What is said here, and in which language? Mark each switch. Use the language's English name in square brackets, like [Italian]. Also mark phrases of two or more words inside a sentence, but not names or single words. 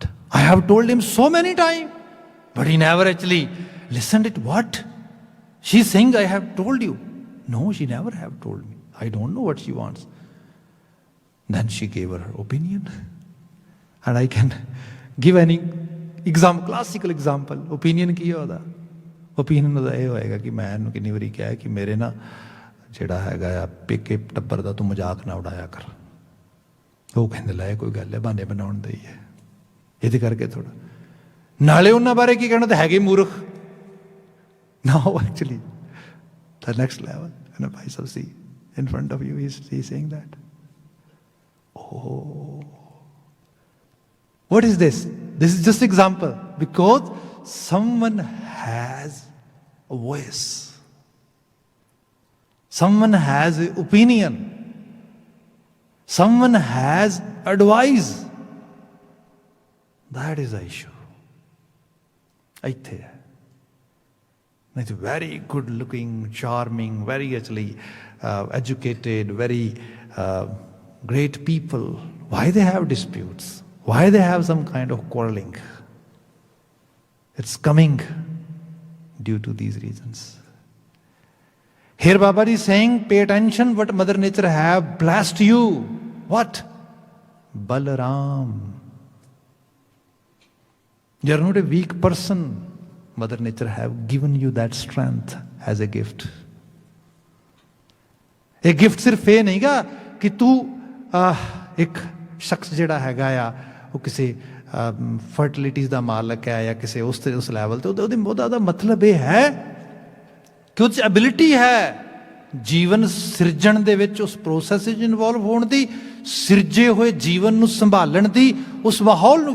[English] I have told him so many times, but he never actually listened it. What? She's saying I have told you. No, she never have told me. I don't know what she wants. Then she gave her opinion. And I can give any example, classical example. [Punjabi] Opinion ਕੀ ਹੋਦਾ? Opinion ਉਹਦਾ ਇਹ ਹੋਏਗਾ ਕਿ ਮੈਂ ਇਹਨੂੰ ਕਿੰਨੀ ਵਾਰੀ ਕਿਹਾ ਕਿ ਮੇਰੇ ਨਾ ਜਿਹੜਾ ਹੈਗਾ ਆ ਪੇਕੇ ਟੱਬਰ ਦਾ ਤੂੰ ਮਜ਼ਾਕ ਨਾ ਉਡਾਇਆ ਕਰ। ਉਹ ਕਹਿੰਦੇ ਲੈ ਕੋਈ ਗੱਲ ਹੈ, ਬਹਾਨੇ ਬਣਾਉਣ ਦੇ ਹੀ ਹੈ, ਇਹਦੇ ਕਰਕੇ ਥੋੜਾ। ਨਾਲੇ ਉਹਨਾਂ ਬਾਰੇ ਕੀ ਕਹਿਣਾ, ਤਾਂ ਹੈਗੇ ਮੂਰਖ। [English] now actually the next level, and [Punjabi] ਭਾਈ ਸਾਹਿਬ [English] see in front of you he's saying that. Oh, what is this? This is just example, because someone has a voice, someone has an opinion, someone has advice. That is the issue. [Punjabi] ਇੱਥੇ ਹੈ। [English] It's very good looking, charming, very actually educated, very great people. Why they have disputes? Why they have some kind of quarreling? It's coming due to these reasons. Here Baba is saying, pay attention what Mother Nature have blessed you. What? Balaram. You are not a weak person. Mother Nature have given you that strength as a gift. [Punjabi] ਇਹ ਗਿਫਟ ਸਿਰਫ ਇਹ ਨਹੀਂਗਾ ਕਿ ਤੂੰ ਇੱਕ ਸ਼ਖਸ ਜਿਹੜਾ ਹੈਗਾ ਆ ਉਹ ਕਿਸੇ ਫਰਟੀਲਿਟੀਜ਼ ਦਾ ਮਾਲਕ ਹੈ ਜਾਂ ਕਿਸੇ ਉਸ ਲੈਵਲ ਤੇ, ਉਹਦਾ ਮਤਲਬ ਇਹ ਹੈ ਕਿ ਉਹ 'ਚ ਐਬਿਲਿਟੀ ਹੈ ਜੀਵਨ ਸਿਰਜਣ ਦੇ ਵਿੱਚ, ਉਸ ਪ੍ਰੋਸੈਸ ਵਿੱਚ ਇਨਵੋਲਵ ਹੋਣ ਦੀ, ਸਿਰਜੇ ਹੋਏ ਜੀਵਨ ਨੂੰ ਸੰਭਾਲਣ ਦੀ, ਉਸ ਮਾਹੌਲ ਨੂੰ।